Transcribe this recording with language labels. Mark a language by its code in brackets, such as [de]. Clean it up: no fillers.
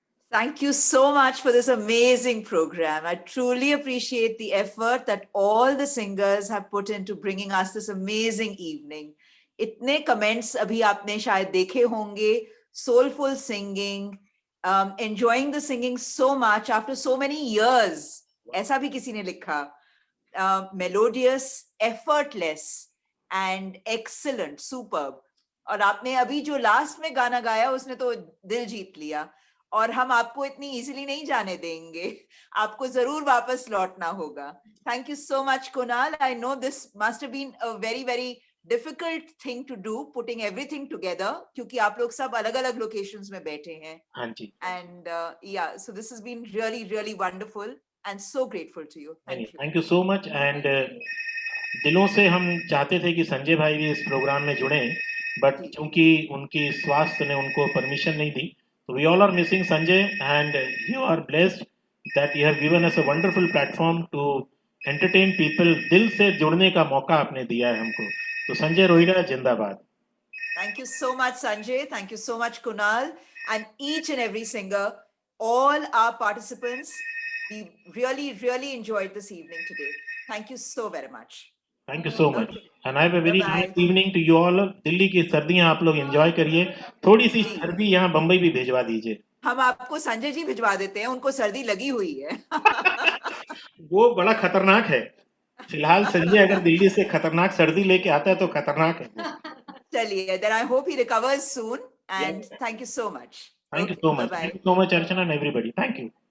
[en] Thank you so much for this amazing program. I truly appreciate the effort that all the singers have put into bringing us this amazing evening. [hi] इतने comments अभी आपने शायद देखे होंगे. [en] Soulful singing, enjoying the singing so much after so many years. [hi] ऐसा भी किसी ने लिखा. [en] Melodious, effortless, and excellent, superb. [hi] और आपने अभी जो लास्ट में गाना गाया उसने तो दिल जीत लिया. और हम आपको इतनी इजीली नहीं जाने देंगे, आपको जरूर वापस लौटना होगा. [en] Thank you so much Kunal. I know this must have been a very very difficult thing to do, putting everything together, [hi] क्योंकि आप लोग सब अलग अलग लोकेशंस में बैठे हैं. हाँ जी. [en] And yeah, so this has been really really wonderful and so grateful to you. Thank you so much. [hi] And दिलों से हम चाहते थे कि संजय भाई भी इस प्रोग्राम में जुड़े, बट चूंकि उनकी स्वास्थ्य ने उनको परमिशन नहीं दी. [en] So we all are missing Sanjay, and you are blessed that you have given us a wonderful platform to entertain people. [hi] दिल से जुड़ने का मौका आपने दिया है हमको. तो संजय रोहिड़ा जिंदाबाद. [en] Thank you so much, Sanjay. Thank you so much, Kunal, and each and every singer, all our participants. We really, really enjoyed this evening today. Thank you so very much. Thank you so much. And I have a very nice evening to you all. [hi] Delhi की सर्दियां आप लोग enjoy करिए. थोड़ी सी सर्दी यहाँ बम्बई भी भिजवा दीजिए. हम आपको संजय जी भिजवा देते हैं, उनको सर्दी लगी हुई है. वो बड़ा खतरनाक है. फिलहाल संजय अगर दिल्ली से खतरनाक सर्दी लेके आता है तो खतरनाक है. [en] चलिए, then I hope he recovers soon, and thank you so much. Thank you so much. Thank you so much, Archana and everybody. Thank you.